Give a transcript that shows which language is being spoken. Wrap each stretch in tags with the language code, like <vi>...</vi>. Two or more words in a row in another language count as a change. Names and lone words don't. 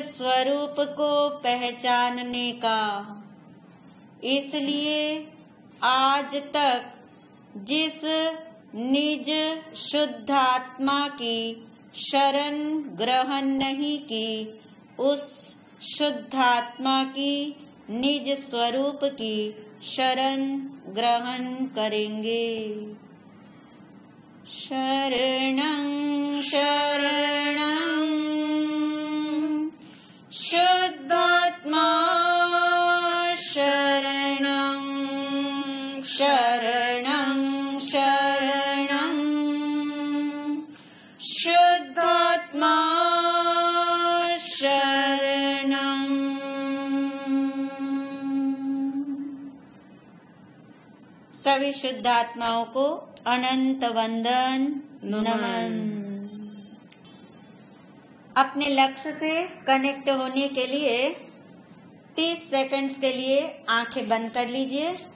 <hi>स्वरूप को पहचानने का इसलिए आज तक जिस निज शुद्धात्मा की शरण ग्रहण नहीं की उस शुद्धात्मा की निज स्वरूप की शरण ग्रहण करेंगे।</hi> <sa>शरणं शरणं शुद्धात्मा शरणं शरणं शरणं शुद्धात्मा शरणं।</sa> <hi>सभी शुद्धात्माओं को अनंत वंदन नमन। अपने लक्ष्य से कनेक्ट होने के लिए 30 सेकंड्स के लिए आंखें बंद कर लीजिए।</hi>